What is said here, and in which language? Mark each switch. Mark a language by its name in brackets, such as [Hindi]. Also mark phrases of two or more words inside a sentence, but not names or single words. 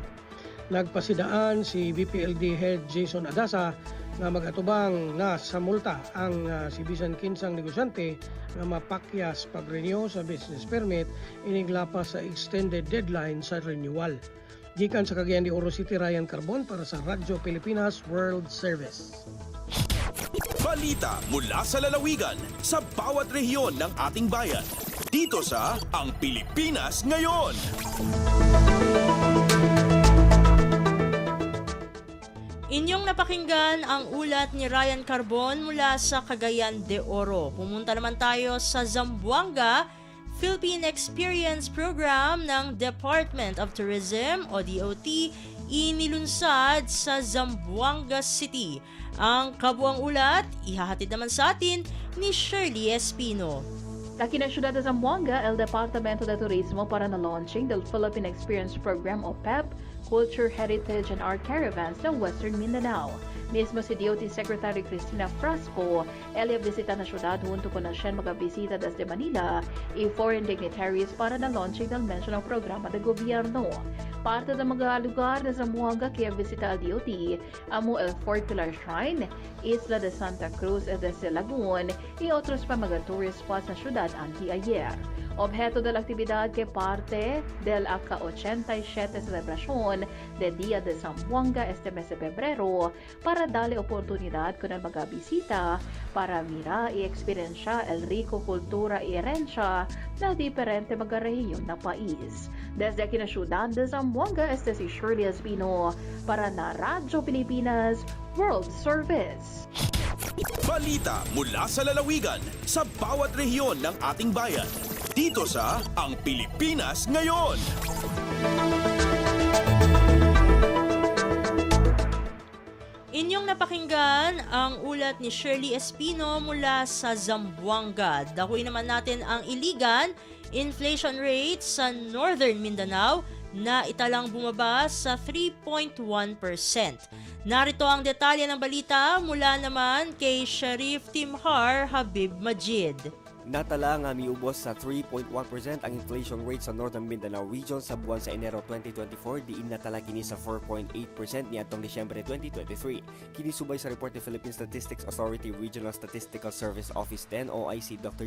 [Cebuano] Nagpasidaan si BPLD Head Jason Adasa nga mag-atubang na sa multa ang si bisan kinsang negosyante nga mapakyas pag-renew sa [English] business permit [Cebuano] iniglapas sa extended deadline sa renewal. Gikan sa Cagayan de Oro City, Ryan Carbon para sa Radyo Pilipinas World Service. [Filipino] Balita mula sa lalawigan sa bawat rehiyon ng ating bayan. Dito sa Ang Pilipinas Ngayon. Inyong napakinggan ang ulat ni Ryan Carbon mula sa Cagayan de Oro. Pumunta naman tayo sa Zamboanga, Philippine Experience Program ng Department of Tourism o DOT inilunsad sa Zamboanga City. Ang kabuang ulat, ihahatid naman sa atin ni Shirley Espino. [Chavacano] Aquí na siyudad de Zamboanga, el Departamento de Turismo para na launching del Philippine Experience Program o PEP, Culture, Heritage and Art Caravans ng Western Mindanao. Mismo si DOT Secretary Cristina Frasco, ella visita na siyudad junto con na siya magabisita desde Manila y [English] foreign dignitaries [Chavacano] para na launching del mencionado programa de gobierno. Parte ng mga lugar na Zamboanga kaya visita al DOT, amo el Fort Pilar Shrine, Isla de Santa Cruz desde Lagoon y otros pa mga [English] tourist spots [Chavacano] na siyudad anti-ayer. Objeto de la actividad que parte del aka-87 celebración de Día de Zamboanga este mes de febrero para darle oportunidad con el mga bisita para mira y experiencia el rico kultura y herencia na diferente mga rehiyon na país. Desde aquí na siyudad de Zamboanga, este si Shirley Espino para na Radyo Pilipinas World Service. [Filipino] Balita mula sa lalawigan sa bawat rehiyon ng ating bayan. Dito sa Ang Pilipinas Ngayon. Inyong napakinggan ang ulat ni Shirley Espino mula sa Zamboanga. Dakuin naman natin ang Iligan, [English] inflation rate [Filipino] sa Northern Mindanao na italang bumaba sa 3.1%. Narito ang detalye ng balita mula naman kay Sheriff Timhar Habib Majid. [Cebuano] Natala nga miubos sa 3.1% ang [English] inflation rate [Cebuano] sa Northern Mindanao region sa buwan sa Enero 2024, diin natala kini sa 4.8% niadtong Disyembre 2023. Kini subay sa report ni Philippine Statistics Authority Regional Statistical Service Office 10 OIC Dr.